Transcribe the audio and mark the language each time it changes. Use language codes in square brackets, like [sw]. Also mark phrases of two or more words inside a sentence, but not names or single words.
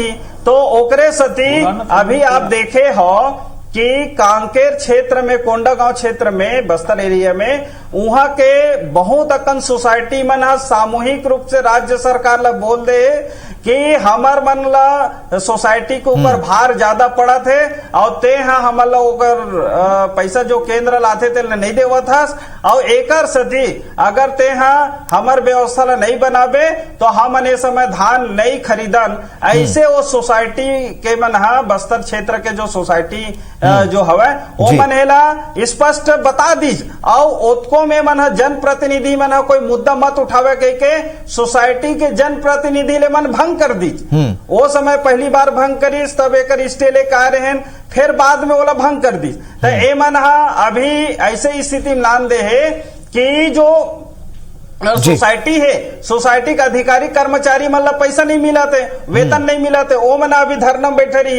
[hne] तो ओकरे सती अभी आप देखे हो कि कांकेर क्षेत्र में, कोंडागांव क्षेत्र में, बस्तर एरिया में वहां के बहुत अकन सोसाइटी मन सामूहिक रूप से राज्य सरकार ला बोल दे कि हमार मन ला सोसाइटी के ऊपर भार ज्यादा पड़ा थे और ते हाँ हमन ला ओकर पैसा जो केंद्र लाते थे नहीं देवत हस और एकर सदी अगर ते हाँ हमार व्यवस्था ला नहीं बनाबे तो हमन ए समय धान नहीं खरीदन। ऐसे वो सोसाइटी के मन हा बस्तर क्षेत्र के जो सोसाइटी जो हवे वो मन एला स्पष्ट बता दीज और ओतको में मन जनप्रतिनिधि मन कोई मुद्दा मत उठावे कह के सोसाइटी के जनप्रतिनिधि ले मन भंग कर दीज। वो समय पहली बार भंग करीस तब एक स्टे ले कह रहे हैं फिर बाद में ओला भंग कर दीज। तो ए मन अभी ऐसे स्थिति में नाम दे है कि जो सोसाइटी है सोसाइटी का अधिकारी कर्मचारी मतलब पैसा नहीं मिलाते वेतन नहीं मिलाते वो मन अभी धरना बैठे रही।